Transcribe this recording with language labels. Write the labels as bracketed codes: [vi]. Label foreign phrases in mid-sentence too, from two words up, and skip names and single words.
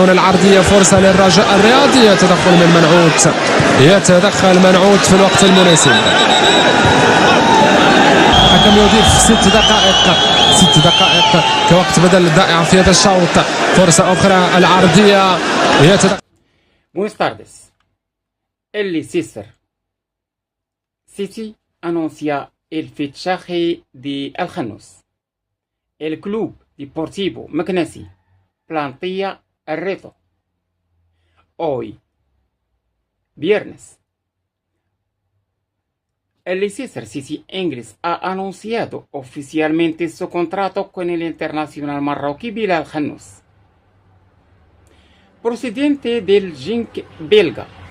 [ar] هنا العرضية، فرصة للرجاء الرياضي، يتدخل من منعوت، يتدخل منعوت في الوقت المناسب. حكم يضيف 6 دقائق، 6 دقائق كوقت بدل ضائع في هذا الشوط. فرصة أخرى، العرضية، يتدخل. [es] Buenas tardes. El Leicester City anuncia el fichaje de Al Khanous. El Club Deportivo Meknesi plantea el reto. Hoy, viernes, el Leicester City inglés ha anunciado oficialmente su contrato con el internacional marroquí Bilal Khanous, procedente del Genk belga.